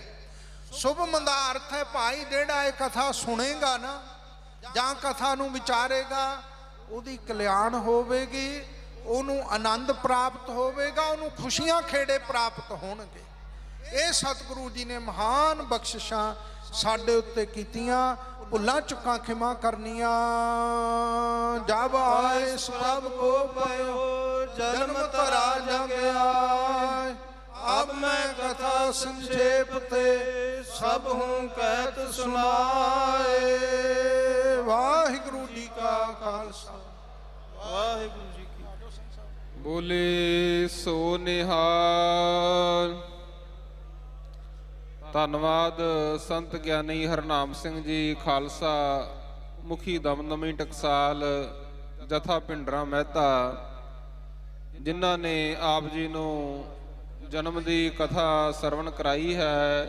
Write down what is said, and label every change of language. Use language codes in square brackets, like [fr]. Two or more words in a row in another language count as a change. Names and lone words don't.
[pa] ਸ਼ੁਭਮ ਦਾ ਅਰਥ ਹੈ ਭਾਈ ਜਿਹੜਾ ਇਹ ਕਥਾ ਸੁਣੇਗਾ ਨਾ ਜਾਂ ਕਥਾ ਨੂੰ ਵਿਚਾਰੇਗਾ, ਉਹਦੀ ਕਲਿਆਣ ਹੋਵੇਗੀ, ਉਹਨੂੰ ਆਨੰਦ ਪ੍ਰਾਪਤ ਹੋਵੇਗਾ, ਉਹਨੂੰ ਖੁਸ਼ੀਆਂ ਖੇੜੇ ਪ੍ਰਾਪਤ ਹੋਣਗੇ। ਇਹ ਸਤਿਗੁਰੂ ਜੀ ਨੇ ਮਹਾਨ ਬਖਸ਼ਿਸ਼ਾਂ ਸਾਡੇ ਉੱਤੇ ਕੀਤੀਆਂ। ਭੁੱਲਾਂ ਚੁੱਕਾਂ ਖਿਮਾ ਕਰਨੀਆਂ। ਜਬ ਆਏ ਸਭ ਕੋ ਪਇਓ ਜਨਮ ਧਰਾ ਜਗ ਆਏ। [hi] अब मैं कथा संक्षेप ते सब हूँ कहत सुनाए। [pa] ਵਾਹਿਗੁਰੂ ਜੀ ਕਾ ਖਾਲਸਾ ਵਾਹਿਗੁਰੂ ਜੀ ਕੀ। ਬੋਲੇ ਸੋ ਨਿਹਾਲ। ਧੰਨਵਾਦ ਸੰਤ ਗਿਆਨੀ ਹਰਨਾਮ ਸਿੰਘ ਜੀ ਖਾਲਸਾ ਮੁਖੀ ਦਮਦਮੀ ਟਕਸਾਲ ਜਥਾ ਭਿੰਡਰਾਂ ਮਹਿਤਾ, ਜਿਨ੍ਹਾਂ ਨੇ ਆਪ ਜੀ ਨੂੰ ਜਨਮ ਦੀ ਕਥਾ ਸਰਵਣ ਕਰਾਈ ਹੈ।